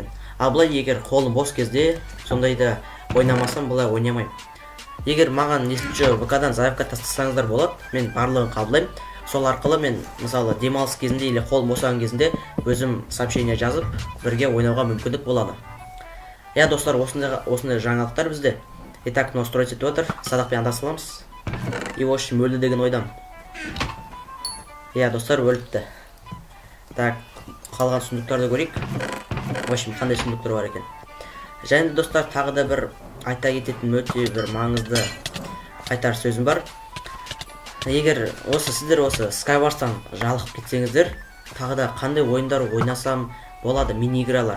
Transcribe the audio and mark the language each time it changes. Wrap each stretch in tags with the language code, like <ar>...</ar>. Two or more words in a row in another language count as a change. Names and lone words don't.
<kk>Ал былай егер қолым бос кезде, сондайда ойнамасам, былай ойнамаймын. Егер маған несінші ВК-дан заявка тастасаңыздар болады, мен барлығын қабылдаймын. Сол арқылы мен, мысалы, демалыс кезінде или қол босаған кезінде өзім сообщение жазып, бірге ойнауға мүмкіндік болады. Я, достар, осындай жаңалықтар бізде.</kk> <ru>Итак, настройте Twitter,</ru> <kk>садақпен андасыламыз.</kk> <ru>И в общем,</ru> <kk>өлді деген ойдам. Я, достар, өліпті. Так, қалған сундуктарды көрейік.</kk> <ru>В общем,</ru> <kk>қандай сундуктар бар екен. Және достар, тағы да бір айта кететін өте бір маңызды айтар сөзім бар. Егер сіздер Skywars'тан жалығып кетсеңіздер, тағы да қандай ойындар ойнасам болады, мини-игралар.</kk>